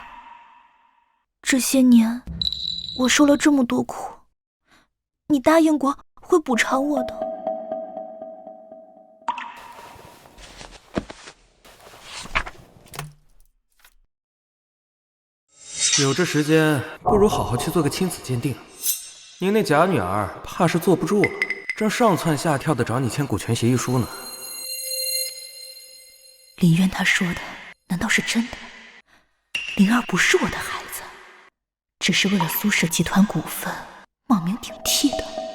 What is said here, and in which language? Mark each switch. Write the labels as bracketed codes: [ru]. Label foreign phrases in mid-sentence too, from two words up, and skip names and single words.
[zh] 這些年我受了這麼多苦，你答應過會補償我的。有這時間，不如好好去做個親子鑑定。您那假女兒怕是坐不住了，正上蹿下跳的找你簽股權協議書呢。林淵他說的難道是真的？靈兒不是我的孩子，只是為了蘇氏集團股份冒名頂替的。